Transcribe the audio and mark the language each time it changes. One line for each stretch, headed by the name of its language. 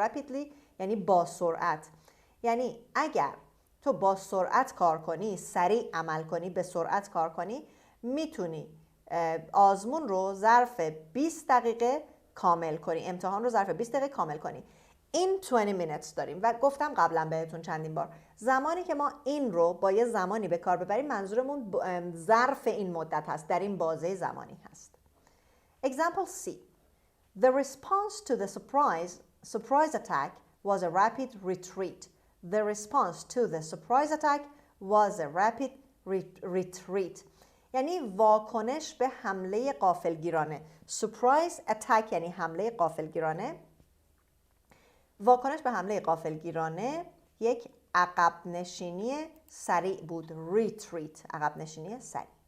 Persian: rapidly یعنی با سرعت. یعنی اگر تو با سرعت کار کنی، سریع عمل کنی، به سرعت کار کنی، میتونی آزمون رو ظرف 20 دقیقه کامل کنی، امتحان رو ظرف 20 دقیقه کامل کنی. این 20 minutes داریم و گفتم قبلا بهتون چندین بار زمانی که ما این رو با یه زمانی به کار ببریم منظورمون ظرف این مدت هست، در این بازه زمانی هست.
English: Example C. The response to the surprise attack was a rapid retreat. The response to the surprise attack was a rapid retreat.
Persian: یعنی واکنش به حمله غافلگیرانه. Surprise attack یعنی حمله غافلگیرانه. واکنش به حمله غافلگیرانه یک عقب نشینی سریع بود. retreat، عقب نشینی سریع.